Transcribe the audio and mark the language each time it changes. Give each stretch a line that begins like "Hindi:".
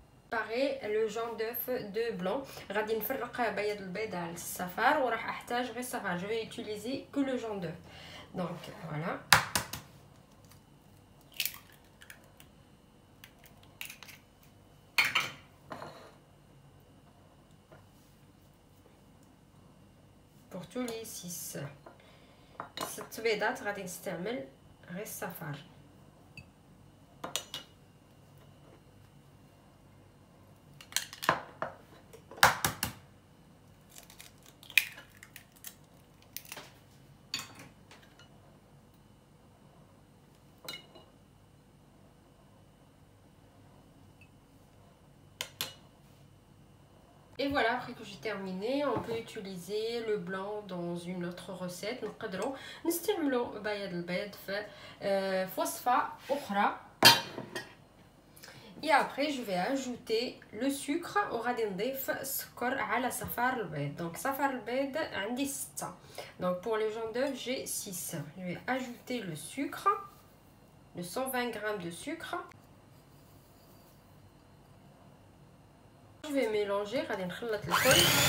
French: Pareil, le jaune d'œuf de blanc.
Arabic: غادي نفرق بياض البيض على الصفار وراح احتاج غير الصفار.
French: Je vais utiliser que le jaune d'œuf. Donc voilà. Pour tous les
Arabic: 6 بيضات غادي نستعمل غير الصفار.
French: Et voilà, après que j'ai terminé, on peut utiliser le blanc dans une autre recette.
Arabic: نقدروا نستعملوا بياض البيض في وصفة أخرى.
French: Et après, je vais ajouter le sucre
Arabic: وغادي نضيف السكر على صفار البيض. Donc صفار البيض عندي 6.
French: Donc pour les jaunes d'œufs, j'ai 6. Je vais ajouter le sucre, le 120 g de sucre.
Arabic: جو في ميلونجي، غادي نخلط الكل.